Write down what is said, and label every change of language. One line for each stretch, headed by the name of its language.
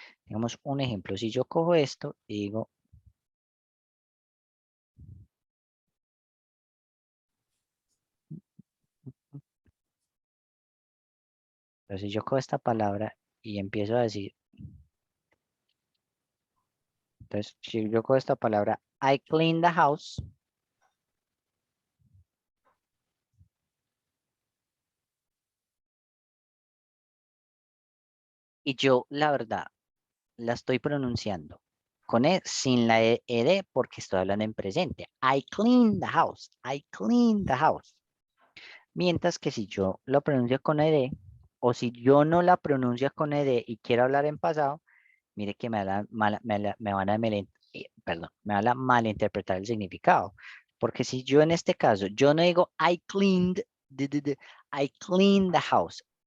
Spanish: Digamos un ejemplo, si yo cojo esto y digo, pero si yo cojo esta palabra y empiezo a decir, entonces, si yo cojo esta palabra,
English: I clean the house,
Spanish: y yo, la verdad, la estoy pronunciando con E, sin la ED, porque estoy hablando en presente.
English: I clean the house, I clean the house.
Spanish: Mientras que si yo lo pronuncio con ed, o si yo no la pronuncio con ed y quiero hablar en pasado, mire que me van a perdón, me van a malinterpretar el significado. Porque si yo en este caso, yo no digo
English: I cleaned, I cleaned the house.